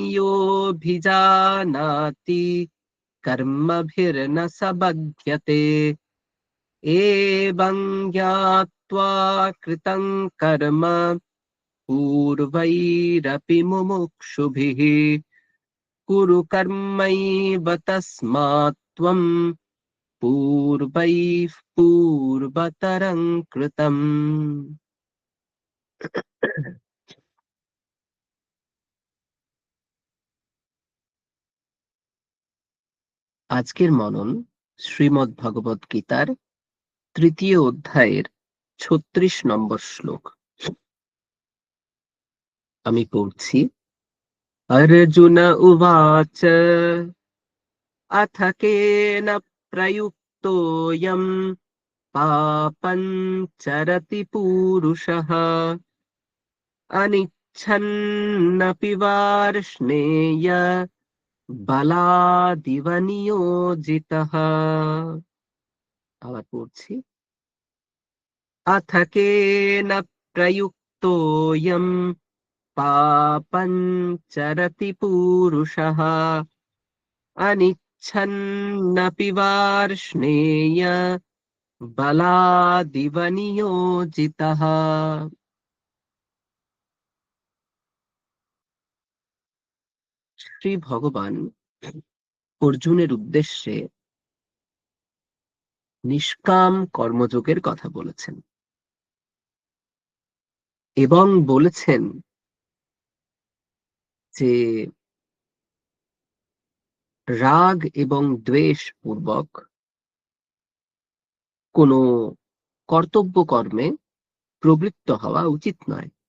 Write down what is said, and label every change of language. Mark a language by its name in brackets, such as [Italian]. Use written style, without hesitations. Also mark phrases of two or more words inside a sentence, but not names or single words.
[Sanskrit] योऽभिजानाति कर्मभिर्न स बध्यते एवं ज्ञात्वा कृतं कर्म पूर्वैरपि मुमुक्षुभिः कुरु कर्मैव तस्मात् त्वं पूर्वैः पूर्वतरं कृतम्। [Bangla] আজকের মনন শ্রীমদ্ ভগবদ গীতার তৃতীয় অধ্যায়ের ৩৬ নম্বর শ্লোক। আমি পড়ছি। [Sanskrit] अर्जुन उवाच अथ केन प्रयुक्तोऽयं पापं चरति पूरुषः अनिच्छन्नपि वार्ष्णेय बलादिव नियोजितः। [Bangla] আবার পড়ছি। [Sanskrit] अथ केन प्रयुक्तोऽयं पापं चरति पूरुषः अनिच्छन्नपि वार्ष्णेय बलादिव नियोजितः। [Bangla] শ্রী ভগবান অর্জুনের উদ্দেশ্যে নিষ্কাম কর্মযোগের কথা বলেছেন এবং বলেছেন যে রাগ এবং দ্বেষ পূর্বক কোনো কর্তব্য কর্মে প্রবৃত্ত হওয়া উচিত নয়।